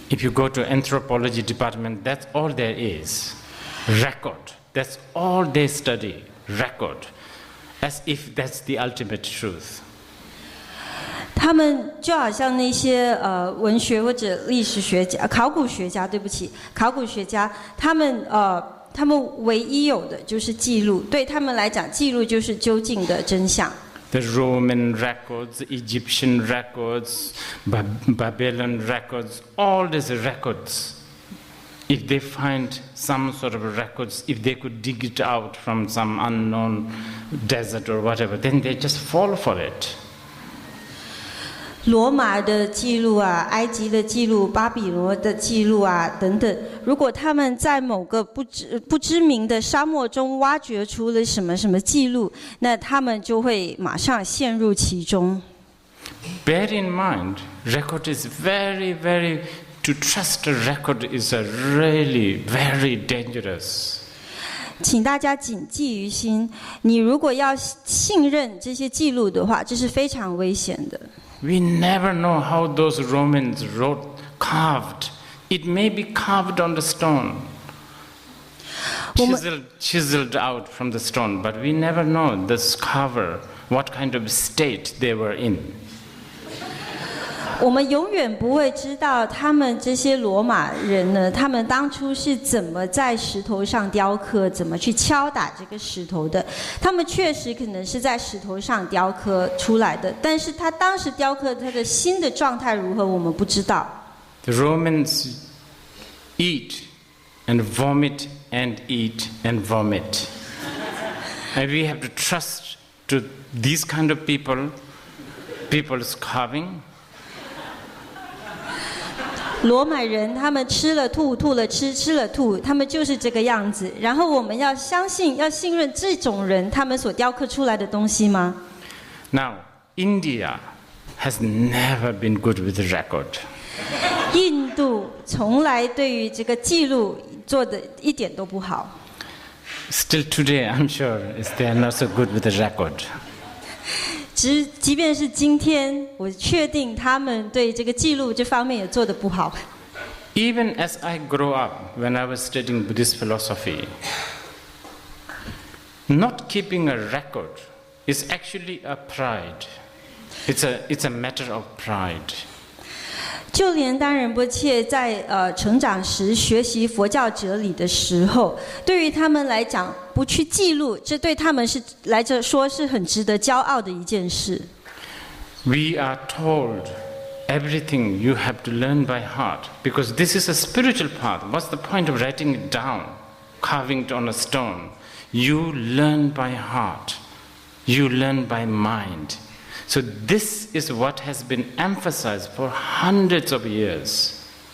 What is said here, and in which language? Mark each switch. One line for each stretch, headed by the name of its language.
English: If you go to anthropology department, that's all there is. Record. That's all they study. Record. As if that's the ultimate truth.
Chinese: 他们就好像那些文学或者历史学家、考古学家，对不起，考古学家，他们唯一有的就是记录，对他们来讲，记录就是究竟的真相。
English: The Roman records, Egyptian records, Babylon records, all these records. If they find some sort of records, if they could dig it out from some unknown desert or whatever, then they just fall for it.
Chinese: 罗马的记录啊，埃及的记录，巴比伦的记录啊，等等。如果他们在某个不知名的沙漠中挖掘出了什么记录，那他们就会马上陷入其中。
English: Bear in mind, record is very, very. To trust a record is really very dangerous.
Chinese: 请大家谨记于心，你如果要信任这些记录的话，这是非常危险的。
English: We never know how those Romans carved. It may be carved on the stone, chiseled out from the stone, but we never know this carver, what kind of state they were in.
Chinese: 我们永远不会知道他们这些罗马人呢，他们当初是怎么在石头上雕刻，怎么去敲打这个石头的。他们确实可能是在石头上雕刻出来的，但是他当时雕刻他的心的状态如何，我们不知道。
English: The Romans eat and vomit and eat and vomit, and we have to trust to these kind of people's carving.
Chinese: 罗马人他们吃了吐，吐了吃，吃了吐，他们就是这个样子。然后我们要相信、要信任这种人，他们所雕刻出来的东西吗
English: ？Now, India has never been good with the record.
Chinese: 印度从来对于这个记录做的一点都不好。
English: Still today, I'm sure they are not so good with the record.
Chinese: 即便是今天，我确定他们对这个记录这方面也做得不好。
English: Even as I grow up, when I was studying Buddhist philosophy, not keeping a record is actually a pride. It's a matter of pride.
Chinese: 就连当仁波切在成长时学习佛教哲理的时候，对于他们来讲，不去记录，这对他们说是很值得骄傲的一件事。
English: We are told everything you have to learn by heart, because this is a spiritual path. What's the point of writing it down, carving it on a stone? You learn by heart. You learn by mind. So this is what has been emphasized for hundreds of years.